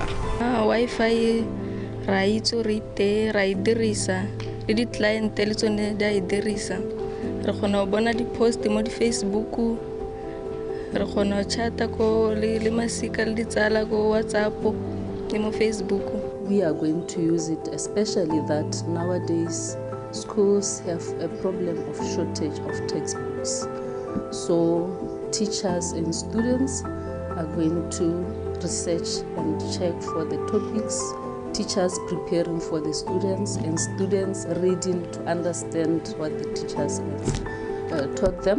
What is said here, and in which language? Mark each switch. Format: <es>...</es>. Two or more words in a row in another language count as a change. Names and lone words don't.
<tn>Wi-Fi ra itse re te ra idirisa le di client le tsone di a idirisa re kgona go bona di post mo di Facebook re kgona go chata ko le masika le ditsala ko WhatsApp le mo Facebook.</tn> <en>We are going to use it, especially that nowadays schools have a problem of shortage of textbooks. So teachers and students are going to research and check for the topics, teachers preparing for the students, and students reading to understand what the teachers have taught them.</en>